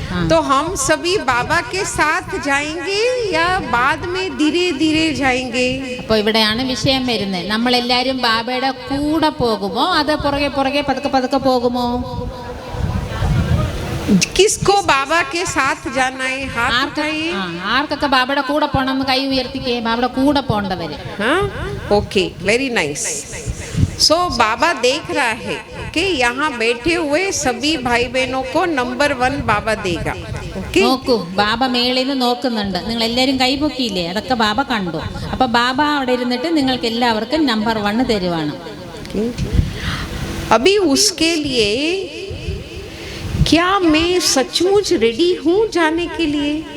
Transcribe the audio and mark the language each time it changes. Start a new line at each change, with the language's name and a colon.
Hindi: तो हम सभी बाबा के साथ जाएंगे या बाद में धीरे धीरे जाएंगे?
Malayalam: അപ്പോൾ ഇവിടെയാണ് വിഷയം വരുന്നത്. നമ്മളെല്ലാവരും ബാബയുടെ കൂടെ പോകുമോ, അത് പുറകെ പതുക്കെ പോകുമോ?
Hindi: किसको बाबा के साथ जाना है? हाथ उठाइए।
Malayalam: ആർക്കൊക്കെ ബാബയുടെ കൂടെ പോകണമെന്ന് കൈ ഉയർത്തിക്കേ. ബാബയുടെ കൂടെ പോകേണ്ടവര്.
English: हाँ, okay, very nice.
Hindi: सो बाबा देख रहा है कि यहाँ बैठे हुए सभी भाई बहनों को नंबर 1 बाबा देगा.
English: okay,
Malayalam: നോക്കൂ, ബാബ മേളിൽ നിന്ന് നോക്കുന്നുണ്ട്. നിങ്ങൾ എല്ലാവരും കൈപൊക്കിയില്ലേ? അതൊക്കെ ബാബ കണ്ടു. അപ്പൊ ബാബ അവിടെ ഇരുന്നിട്ട് നിങ്ങൾക്ക് എല്ലാവർക്കും നമ്പർ 1 തരുവാണ്.
Hindi: अभी उसके लिए क्या मैं सचमुच रेडी हूँ जाने के लिए?